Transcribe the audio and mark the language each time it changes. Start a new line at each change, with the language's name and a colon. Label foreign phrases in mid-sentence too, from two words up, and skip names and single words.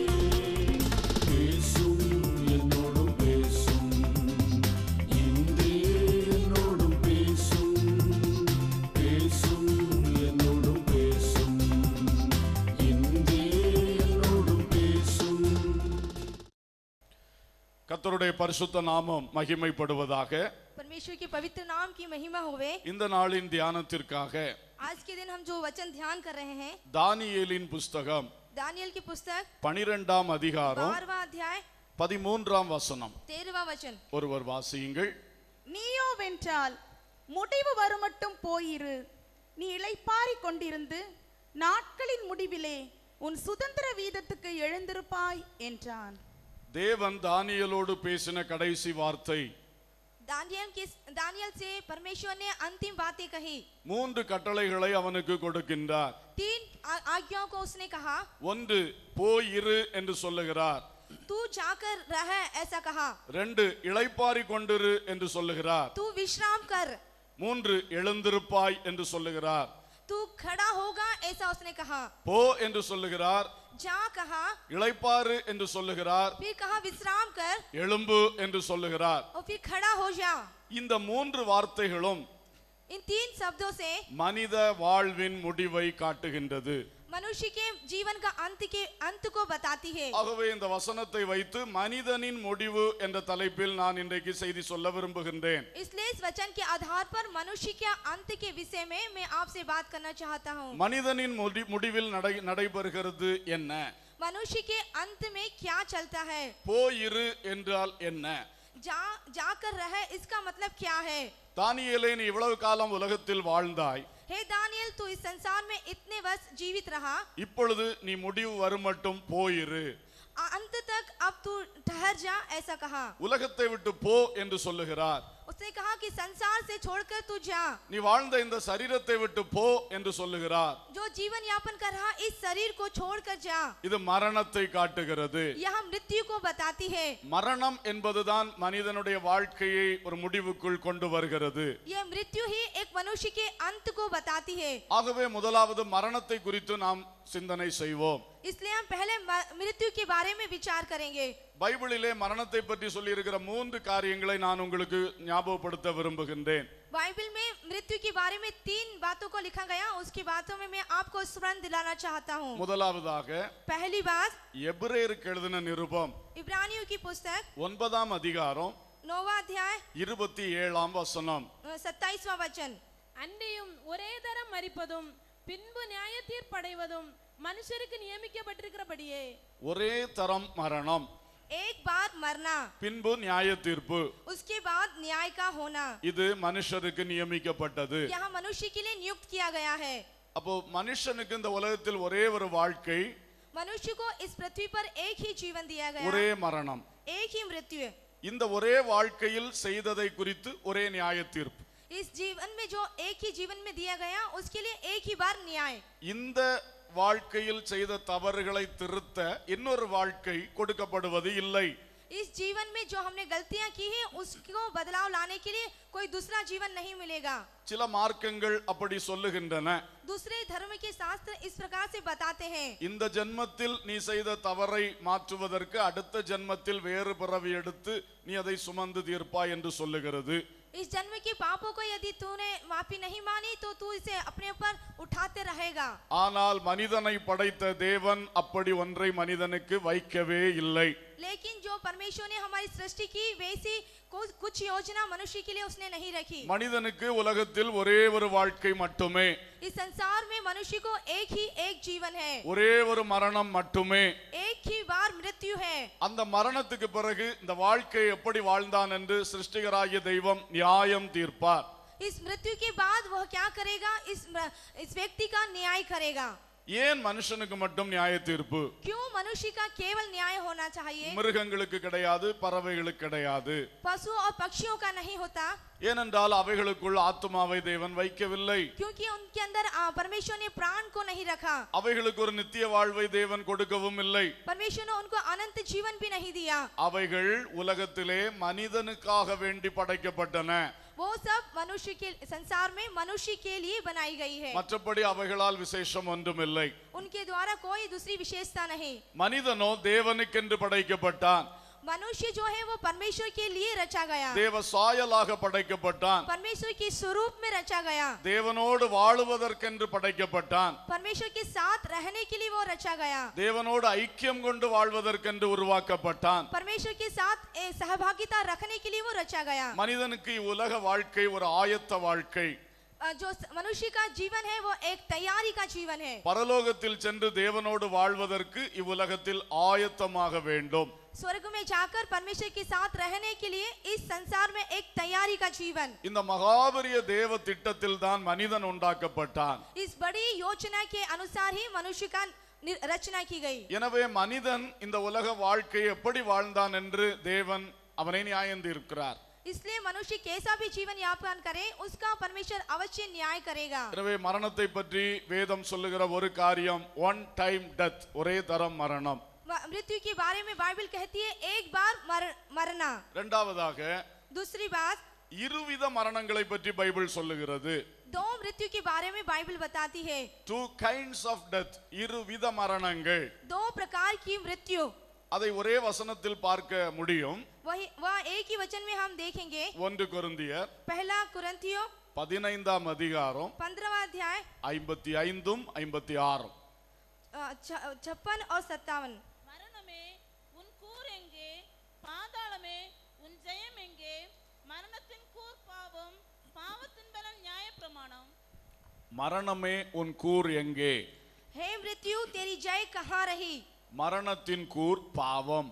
Tamil: பேசும் என்னோடும் பேசும், இன்றே என்னோடும் பேசும், பேசும் என்னோடும் பேசும், இன்றே என்னோடும் பேசும். கர்த்தருடைய பரிசுத்த நாமம் மகிமைப்படுவதாக.
Hindi: परमेश्वर के पवित्र नाम की महिमा होवे।
Tamil: இந்த நாளின் தியானத்திற்காக
Hindi: आज के दिन हम जो वचन ध्यान कर रहे हैं,
Tamil: தானியேலின் புஸ்தகம்
Hindi: दानियल की पुस्तक
Tamil: 12ஆம் அதிகாரம்
Hindi: 12वां अध्याय
Tamil: 13ஆம் வசனம்.
Hindi: 13वां वचन।
Tamil: ஒருவர் வாசியுங்கள். நீயோ வென்றால் முடிவு வருமட்டும் போயிரு, நீ இளைப்பாறிக் கொண்டிருந்து நாட்களின் முடிவிலே உன் சுதந்திர வீதத்துக்கு எழுந்திருப்பாய் என்றான். தேவன் தானியேலோடு பேசின கடைசி வார்த்தை,
Hindi: दानियल से परमेश्वर ने अंतिम बातें कही।
Tamil: 3 கட்டளைகளை அவனுக்கு கொடுக்கின்றார்.
Hindi: 3 आज्ञाओं को उसने कहा।
Tamil: 1 போயிரு என்று சொல்லுகிறார்.
Hindi: तू जाकर रह ऐसा कहा।
Tamil: 2 இளைப்பாறி கொண்டிரு என்று சொல்லுகிறார்.
Hindi: तू विश्राम कर।
Tamil: 3 எழுந்திருப்பாய் என்று சொல்லுகிறார்.
Hindi: तू खड़ा होगा ऐसा उसने कहा।
Tamil: போ என்று சொல்லுகிறார்.
Hindi: जा कहा।
Tamil: இளைப்பாறு என்று சொல்லுகிறார்.
Hindi: फिर कहा विश्राम कर।
Tamil: எழும்பு என்று சொல்லுகிறார்.
Hindi: और फिर खड़ा हो जा।
Tamil: இந்த 3 வார்த்தைகளும்
Hindi: इन 3 शब्दों से
Tamil: மனித வாழ்வின் முடிவை காட்டுகின்றது.
Hindi: मनुष्य के जीवन का अंत को बताती है।
Tamil: ஆகவே இந்த வசனத்தை வைத்து மனிதனின் முடிவு என்ற தலைப்பில் நான் இன்றைக்கு செய்தி சொல்ல விரும்புகின்றேன்.
Hindi: इसलिए इस वचन के आधार पर मनुष्य के अंत के विषय में मैं आपसे बात करना चाहता हूँ।
Tamil: மனிதனின் முடிவில் நடைபெறுகிறது என்ன?
Hindi: मनुष्य के अंत में क्या चलता है?
Tamil: போயிரு என்றால் என்ன?
Hindi: जाकर रहे इसका मतलब क्या है?
Tamil: தானியேலே, நீ இவ்வளவு காலம் உலகத்தில் வாழ்ந்தாய்.
Hindi: हे दानियल, तू इस संसार में इतने वर्ष जीवित रहा।
Tamil: இப்பொழுது நீ முடிவு வருமட்டும் போயிரு,
Hindi: अंत तक अब तू ठहर जा ऐसा कहा।
Tamil: உலகத்தை விட்டு போ என்று சொல்லுகிறார்.
Hindi: उसने कहा कि संसार से छोड़कर तू जा।
Tamil: நீ வாழ்ந்த இந்த சரீரத்தை விட்டு போ என்று சொல்லுகிறார்.
Hindi: जो जीवन यापन कर रहा इस शरीर को छोड़कर जा।
Tamil: இது மரணத்தை காட்டுகிறது.
Hindi: यह मृत्यु को बताती है।
Tamil: மரணம் என்பதுதான் மனிதனுடைய வாழ்க்கையை ஒரு முடிவுக்குள் கொண்டு வருகிறது.
Hindi: यह मृत्यु ही एक मनुष्य के अंत को बताती है।
Tamil: ஆகவே முதலாவது மரணத்தை குறித்து நாம் சிந்தனை செய்வோம்.
Hindi: इसलिए हम पहले मृत्यु के बारे में विचार करेंगे।
Tamil: பைபிளிலே மரணத்தை பற்றி சொல்லி இருக்கிற 3 காரியங்களை நான் உங்களுக்கு ஞாபகப்படுத்த விரும்புகின்றேன்.
Hindi: बाइबल में मृत्यु के बारे में 3 बातों को लिखा गया, उसकी बातों में मैं आपको स्मरण दिलाना चाहता हूँ।
Tamil: முதலாவதாக
Hindi: पहली बात,
Tamil: எபிரேயருக்கு எழுதின நிருபம்
Hindi: इब्रानियों की पुस्तक
Tamil: 9ஆம் அதிகாரம்
Hindi: 9वां अध्याय
Tamil: 27ஆம் வசனம்.
Hindi: 27वां वचन।
Tamil: அன்றியும் ஒரே தரம் மரிப்பதும் பின்பு நியாய தீர்ப்படைவதும் மனுஷருக்கு நியமிக்கப்பட்டிருக்கிறபடியே. ஒரே தரம் மரணம்,
Hindi: एक बार मरना,
Tamil: பின்பு நியாய தீர்ப்பு,
Hindi: उसके बाद न्याय का होना,
Tamil: இது மனுஷருக்கு நியமிக்கப்பட்டது.
Hindi: यह मनुष्य के लिए नियुक्त किया गया है।
Tamil: அப்போ மனுஷனுக்கு இந்த உலகத்தில் ஒரே ஒரு வாழ்க்கை,
Hindi: मनुष्य को इस पृथ्वी पर एक ही जीवन दिया गया,
Tamil: ஒரே மரணம்.
Hindi: एक ही मृत्यु।
Tamil: இந்த ஒரே வாழ்க்கையில் செய்ததை குறித்து ஒரே நியாய தீர்ப்பு.
Hindi: इस जीवन में जो एक ही जीवन में दिया गया उसके लिए एक ही बार न्याय।
Tamil: இந்த வாழ்க்கையில் செய்த தவறுகளை திருத்த இன்னொரு வாழ்க்கை கொடுக்கப்படுவது இல்லை.
Hindi: इस जीवन में जो हमने गलतियां की है उसको बदलाव लाने के लिए कोई दूसरा जीवन नहीं मिलेगा।
Tamil: சில மார்க்கங்கள் அப்படி சொல்லுகின்றன.
Hindi: दूसरे धर्म के शास्त्र इस प्रकार से बताते हैं,
Tamil: இந்த ஜென்மத்தில் நீ செய்த தவறை மாற்றுவதற்கு அடுத்த ஜென்மத்தில் வேறு பிறவி எடுத்து நீ அதை சுமந்து தீர்ப்பாய் என்று சொல்லுகிறது.
Hindi: इस जन्म के पापों को यदि तूने माफी नहीं मानी तो तू इसे अपने ऊपर उठाते रहेगा।
Tamil: ஆனால் மனிதனை படைத்த தேவன் அப்படி ஒன்றை மனிதனுக்கு வைக்கவே இல்லை.
Hindi: लेकिन जो परमेश्वर ने हमारी सृष्टि की वैसी कुछ योजना मनुष्य के लिए उसने नहीं रखी।
Tamil: மனிதனுக்கு உலகத்தில் ஒரே ஒரு வாழ்க்கை மட்டுமே,
Hindi: इस संसार में मनुष्य को एक ही एक जीवन है,
Tamil: ஒரே ஒரு மரணம் மட்டுமே.
Hindi: एक ही बार मृत्यु है।
Tamil: அந்த மரணத்துக்கு பிறகு இந்த வாழ்க்கை எப்படி வாழ்ந்தான் என்று சிருஷ்டிகராகிய தெய்வம் நியாயம் தீர்ப்பார்.
Hindi: इस मृत्यु के बाद वह क्या करेगा? इस व्यक्ति का न्याय करेगा।
Tamil: ஏன் மனுஷனுக்கு மட்டும் நியாய தீர்ப்பு?
Hindi: क्यों मनुष्य का केवल न्याय होना चाहिए,
Tamil: மிருகங்களுக்கு கிடையாது, பறவைகளுக்கு கிடையாது.
Hindi: पशु और पक्षियों का नहीं होता?
Tamil: ஏனென்றால் அவைகளுக்குள் ஆத்துமாவை தேவன் வைக்கவில்லை.
Hindi: क्योंकि उनके अंदर परमेश्वर ने प्राण को नहीं रखा,
Tamil: அவைகளுக்கு ஒரு நித்திய வாழ்வை தேவன் கொடுக்கவும் இல்லை.
Hindi: परमेश्वर ने उनको अनंत जीवन भी नहीं दिया.
Tamil: அவைகள் உலகத்திலே மனிதனுக்காக வேண்டி படைக்கப்பட்டன.
Hindi: वो सब मनुष्य के संसार में मनुष्य के लिए बनाई गई है,
Tamil: மற்றபடி அவைகளால் விசேஷம் ஒன்றுமில்லை.
Hindi: उनके द्वारा कोई दूसरी विशेषता नहीं.
Tamil: மனிதனோ தேவனுக்கென்று படைக்கப்பட்டான்.
Hindi: मनुष्य जो है वो परमेश्वर के लिए रचा गया,
Tamil: தேவ சாயலாக படைக்கப்பட்டான்.
Hindi: परमेश्वर के स्वरूप में रचा गया,
Tamil: தேவனோடு வாழுவதற்கென்று படைக்கப்பட்டான்.
Hindi: परमेश्वर के साथ रहने के लिए वो रचा गया,
Tamil: தேவனோடு ஐக்கியம் கொண்டு வாழ்வதற்கென்று உருவாக்கப்பட்டான்.
Hindi: परमेश्वर के साथ सहभागिता रखने के लिए वो रचा गया.
Tamil: மனிதனுக்கு உலக வாழ்க்கை ஒரு ஆயத்த வாழ்க்கை.
Hindi: जो मनुष्य का जीवन है वो एक तैयारी का जीवन है.
Tamil: பரலோகத்தில் சென்று தேவனோடு வாழ்வதற்கு இவ்வுலகத்தில் ஆயத்தமாக வேண்டும்.
Hindi: स्वर्ग में जाकर परमेश्वर के साथ रहने के लिए इस संसार में एक तैयारी का जीवन.
Tamil: இந்த மகாபரிய தேவ திட்டத்தில் தான் மனிதன் உண்டாக்கப்பட்டான்.
Hindi: इस बड़ी योजना के अनुसार ही मनुष्य का रचना की गई.
Tamil: எனவே மனிதன் இந்த உலக வாழ்க்கையை எப்படி வாழ்ந்தான் என்று தேவன் அவனை நியாயம் தீர்க்கிறார்.
Hindi: इसलिए मनुष्य कैसा भी जीवन यापन करे उसका परमेश्वर अवश्य न्याय करेगा.
Tamil: எனவே மரணத்தை பற்றி வேதம் சொல்லுகிற ஒரு காரியம்
English: one time death,
Tamil: ஒரே தரம் மரணம்.
Hindi: मृत्यु के बारे में बाइबल कहती है एक बार मरना.
Tamil: இரண்டாவதாக
Hindi: दूसरी बात,
Tamil: இருவித மரணங்களை பற்றி பைபிள் சொல்லுகிறது.
Hindi: दो मृत्यु के बारे में बाइबल बताती है.
English: two kinds of death,
Tamil: இருவித மரணங்கள்.
Hindi: दो प्रकार की मृत्यु.
Tamil: அதை ஒரே வசனத்தில் பார்க்க முடியும்.
Hindi: वह एक ही वचन में हम देखेंगे.
Tamil: 1 கொரிந்தியர்
Hindi: पहला कुरिन्थियों
Tamil: 15ஆம் அதிகாரம்
Hindi: 15वां अध्याय
Tamil: 55 56.
Hindi: 56 और 57.
Tamil: மரணமே உன் கூர் எங்கே, பாதாளமே உன் ஜெயம் எங்கே? மரணத்தின் கூர் பாவம், பாவத்தின் பலன் நியாயப்பிரமாணம். மரணமே உன் கூர் எங்கே?
Hindi: हे मृत्यु तेरी जय कहाँ रही?
Tamil: மரணத்தின் கூர் பாவம்.